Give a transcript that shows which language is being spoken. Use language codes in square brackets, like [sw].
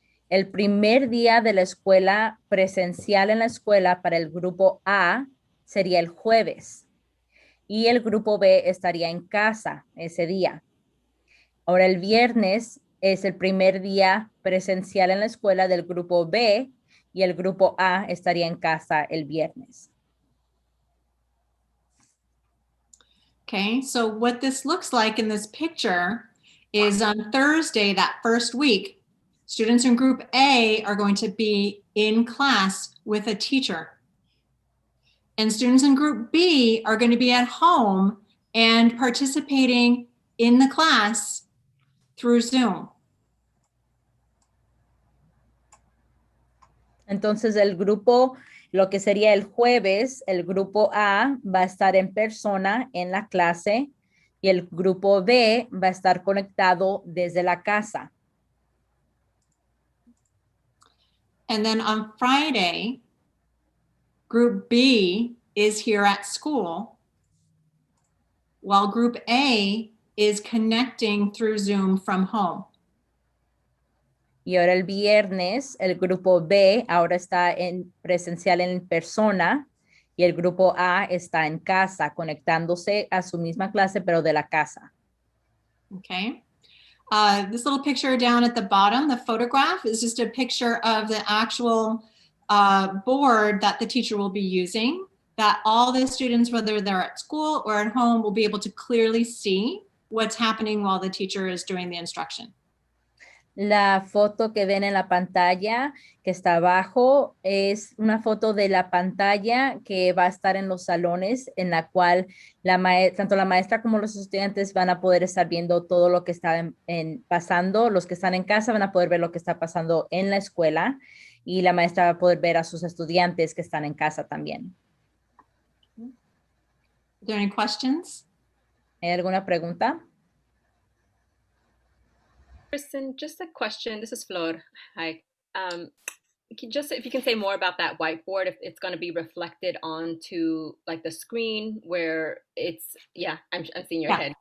[es] El primer día de la escuela presencial en la escuela para el grupo A sería el jueves y el grupo B estaría en casa ese día. Ahora el viernes es el primer día presencial en la escuela del grupo B y el grupo A estaría en casa el viernes. [en] Okay, so what this looks like in this picture is on Thursday, that first week, students in group A are going to be in class with a teacher. And students in group B are going to be at home and participating in the class through Zoom. [es] Entonces el grupo Lo que sería el jueves, el grupo A va a estar en persona en la clase y el grupo B va a estar conectado desde la casa. [en] And then on Friday, group B is here at school, while group A is connecting through Zoom from home. [es] Y ahora el viernes, el grupo B ahora está en presencial en persona y el grupo A está en casa, conectándose a su misma clase, pero de la casa. [en] Okay. This little picture down at the bottom, the photograph, is just a picture of the actual board that the teacher will be using, that all the students, whether they're at school or at home, will be able to clearly see what's happening while the teacher is doing the instruction. [es] La foto que ven en la pantalla que está abajo es una foto de la pantalla que va a estar en los salones, en la cual tanto la maestra como los estudiantes van a poder estar viendo todo lo que está pasando. Los que están en casa van a poder ver lo que está pasando en la escuela y la maestra va a poder ver a sus estudiantes que están en casa también. [en] Are there any questions? [es] ¿Hay alguna pregunta? [en] Kristen, just a question. This is Flor. Hi. Just if you can say more about that whiteboard, if it's going to be reflected onto like the screen where it's, yeah, I'm seeing your head.